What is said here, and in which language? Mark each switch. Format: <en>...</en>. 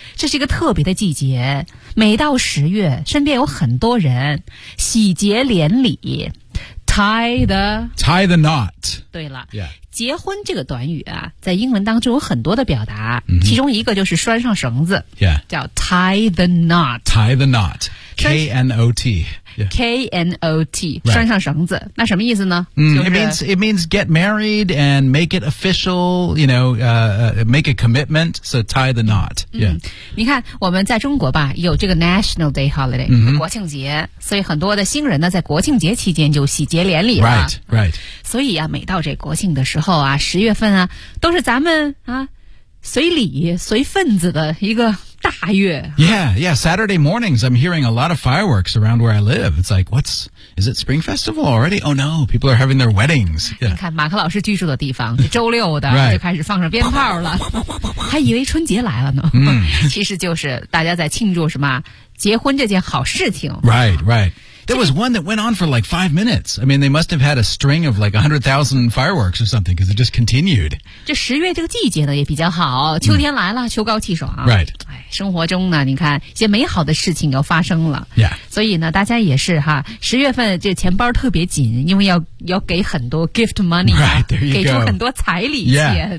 <zh>这是一个特别的季节，每到十月身边有很多人喜结连理，</zh> <en>Tie the knot.</en> <zh>对了、</zh> <en>yeah.</en> <zh>结婚这个短语啊，在英文当中有很多的表达、</zh> <en>mm-hmm.</en> <zh>其中一个就是拴上绳子、</zh> <en>yeah.</en> <zh>叫</zh> <en>tie the knot tie the knot K-N-O-T、yeah. K-N-O-T、right.</en> <zh>拴上绳子，那什么意思呢、就是、</zh> <en>it means get married and make it official, you know, make a commitment, so tie the knot、yeah.</en> <zh>你看我们在中国吧，有这个 National Day Holiday、</zh> <en>mm-hmm.</en> <zh>国庆节，所以很多的新人呢在国庆节期间就喜结连理了，</zh> <en>right, right.</en> <zh>所以啊，每到这国庆的时候啊，十月份啊，都是咱们啊随礼随份子的一个大月。</zh> <en>Yeah, yeah, Saturday mornings, I'm hearing a lot of fireworks around where I live. It's like, what's, is it Spring Festival already? Oh no, people are having their weddings.、Yeah.</en> <zh>你看马克老师居住的地方，周六的、</zh> <en>right.</en> <zh>就开始放上鞭炮了，还以为春节来了呢。其实就是大家在庆祝什么结婚这件好事情。</zh> <en>Right, right. There was one that went on for like 5 minutes. I mean, they must have had a string of like 100,000 fireworks or something, because it just continued.</en> <zh>这十月这个季节呢也比较好，秋天来了，秋高气爽。</zh> <en>Right.</en> <zh>生活中呢，你看一些美好的事情又发生了。</zh> <en>Yeah.</en> <zh>所以呢，大家也是哈，十月份这钱包特别紧，因为要给很多 gift money、</zh> <en>right, there you go.</en> <zh>给出很多彩礼钱。</zh>